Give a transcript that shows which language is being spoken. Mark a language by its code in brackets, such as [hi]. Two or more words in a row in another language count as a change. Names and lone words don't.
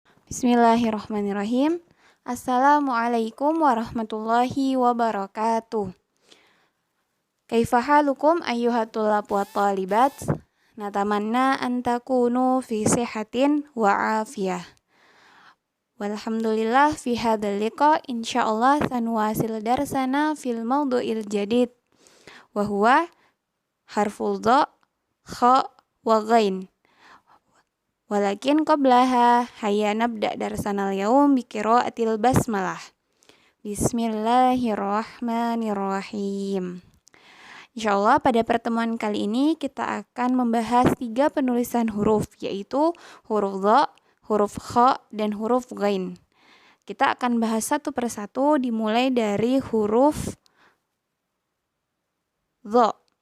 [ar] بسم الله الرحمن الرحيم السلام عليكم ورحمة الله وبركاته. كيف حالكم أيها الطلاب وطالبات? نتمنى أن تكونوا في صحة وعافية. والحمد لله في هذا اللقاء إن شاء الله سنواصل درسنا في الموضوع الجديد وهو حرف الظاء، خاء وغين. ولكن قبلها هيا نبدأ درسنا اليوم بقراءة البسملة. بسم الله الرحمن الرحيم. [id] Insyaallah pada pertemuan kali ini kita akan membahas 3 penulisan huruf, yaitu huruf dha, huruf kha, dan huruf ghain. Kita akan bahas satu persatu dimulai dari huruf dha.